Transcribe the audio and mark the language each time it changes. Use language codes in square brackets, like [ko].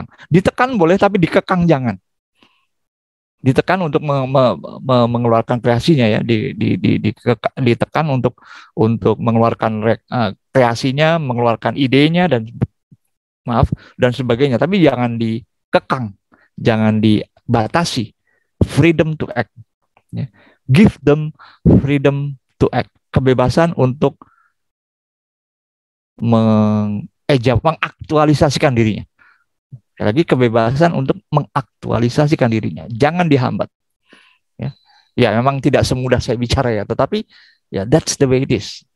[id] Ditekan boleh, tapi dikekang jangan. Ditekan untuk mengeluarkan kreasinya ya, ditekan untuk mengeluarkan kreasinya, mengeluarkan idenya dan sebagainya, tapi jangan dikekang, jangan dibatasi. [en] Freedom to act. Ya. Give them freedom to act. [id] Kebebasan untuk mengaktualisasikan dirinya. Lagi kebebasan untuk mengaktualisasikan dirinya, jangan dihambat. Ya, memang tidak semudah saya bicara ya, tetapi ya [en] that's the way it is.